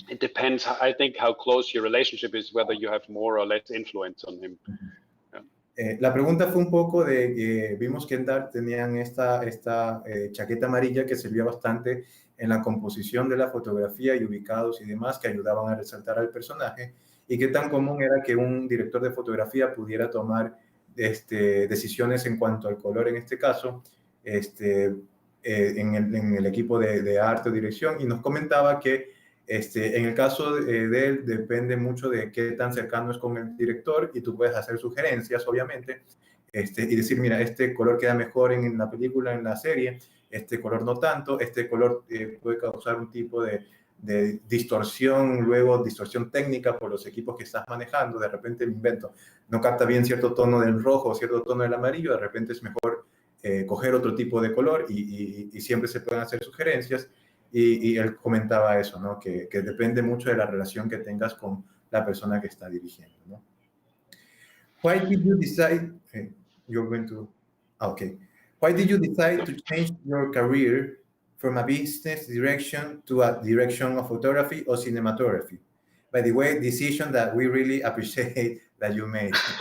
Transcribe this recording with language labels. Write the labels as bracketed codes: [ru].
[en] It depends, I think, how close your relationship is, whether you have more or less influence on him. [es] La pregunta fue un poco de que vimos que en DART tenían esta chaqueta amarilla que servía bastante en la composición de la fotografía y ubicados y demás que ayudaban a resaltar al personaje, y qué tan común era que un director de fotografía pudiera tomar decisiones en cuanto al color en este caso, en el equipo de arte o dirección, y nos comentaba que en el caso de él depende mucho de qué tan cercano es con el director, y tú puedes hacer sugerencias, obviamente, y decir, mira, este color queda mejor en la película, en la serie, este color no tanto, este color puede causar un tipo de distorsión, luego distorsión técnica por los equipos que estás manejando. De repente me invento, no capta bien cierto tono del rojo, cierto tono del amarillo, de repente es mejor coger otro tipo de color, y siempre se pueden hacer sugerencias. Y él comentaba eso, ¿no? Que depende mucho de la relación que tengas con la persona que está dirigiendo, ¿no? [en] Why did you decide, you're going to, okay. Why did you decide to change your career from a business direction to a direction of photography or cinematography? By the way, decision that we really appreciate that you made.